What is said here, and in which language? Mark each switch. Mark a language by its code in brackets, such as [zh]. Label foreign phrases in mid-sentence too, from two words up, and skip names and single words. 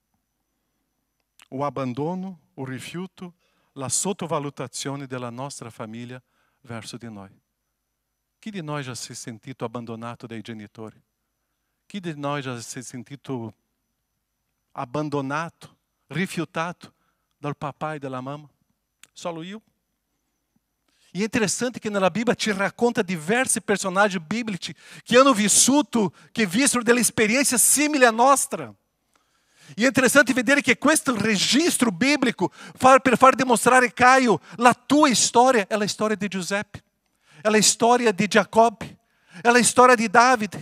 [it] O abbandono, o rifiuto, la sottovalutazione della nostra famiglia verso di noi. Chi di noi già si è sentito abbandonato dai genitori? Chi di noi già si è sentito abbandonato, rifiutato dal papà e dalla mamma? Solo io? E [pt] é interessante que na Bíblia [it] te racconta diversi personaggi biblici che hanno vissuto, che vissero delle esperienze simili a nostra. E é interessante vedere che questo registro biblico per far dimostrare, Caio, la tua storia è la storia di Giuseppe, è la storia di Giacobbe, è la storia di Davide.